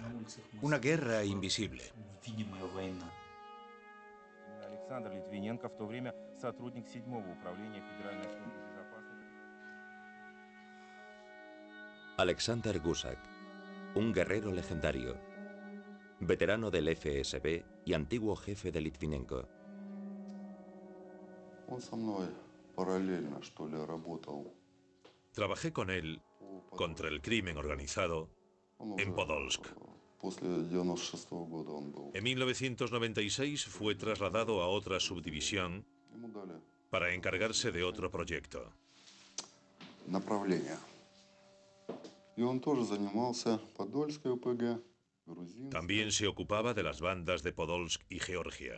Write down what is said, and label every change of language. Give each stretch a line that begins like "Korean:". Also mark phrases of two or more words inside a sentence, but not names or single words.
Spanish: Una guerra invisible.
Russian: Александр Литвиненко, в то время сотрудник 7-го управления Федеральной службы безопасности.
Spanish: Alexander Gusak, un guerrero legendario, veterano del FSB y antiguo jefe de Litvinenko.
Russian: Он со мной параллельно, что ли, работал.
Spanish: Trabajé con él contra el crimen organizado en Podolsk. En 1996 fue trasladado a otra subdivisión para encargarse de otro proyecto. También se ocupaba de las bandas de Podolsk y Georgia.